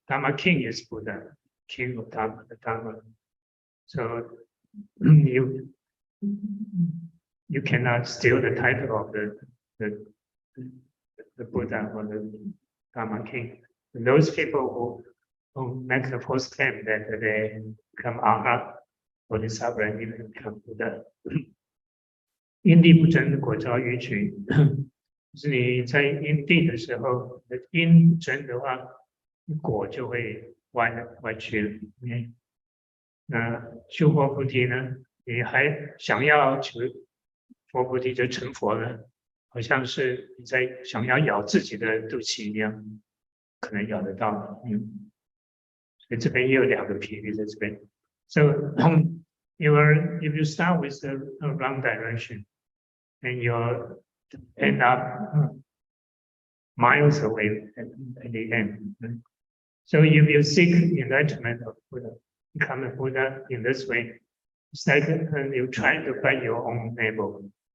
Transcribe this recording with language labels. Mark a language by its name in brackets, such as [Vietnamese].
[English] Dharma king is Buddha, king of Dharma, the Dharma. So you cannot steal the title of the Buddha or the Dharma king. And those people who make the false claim that they become Arhat or the sovereign, even become Buddha. [Chinese] 因地不真，果招欲取。就是你在因地的时候，因不真的话，果就会歪曲了。那修佛菩提呢？你还想要求佛菩提就成佛了，好像是你在想要咬自己的肚脐一样，可能咬得到。所以这边也有2个譬喻在这边。 [English] So if you start with the wrong direction, and you end up miles away at the end. So if you seek enlightenment of Buddha, become a Buddha in this way, it's like you try to bite your own navel.